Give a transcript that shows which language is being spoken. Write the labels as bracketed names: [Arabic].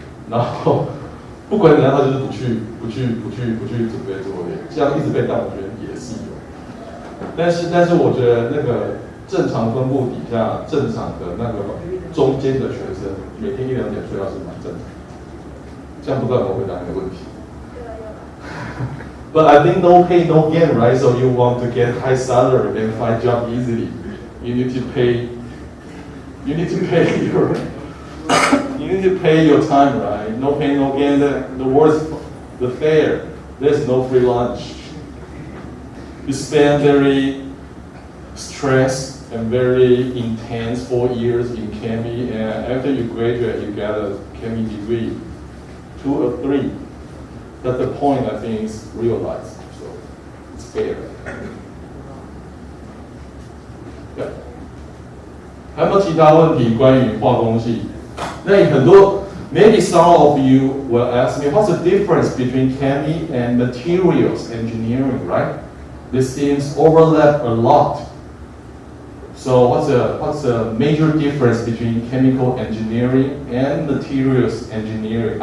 [Chinese] 然后不管怎样，他就是不去准备作业，这样一直被当学生也是有。但是我觉得那个正常分布底下，正常的那个中间的学生，每天1、2点睡觉是蛮正常的。这样不知道有没有回答你的问题？ [English] But I think no pain, no gain, right? So you want to get high salary and find job easily. You need to pay your time, right? No pain, no gain. The worst, the fair. There's no free lunch. You spend very stressed and very intense 4 years in chemistry, and after you graduate, you get a chemistry degree, 2 or 3. That's the point I think is realized. So it's fair. Yeah. [Chinese] 还有没有其他问题关于化工系？那很多 [English] maybe some of you will ask me what's the difference between chemistry and materials engineering, right? These things overlap a lot. So what's the major difference between chemical engineering and materials engineering?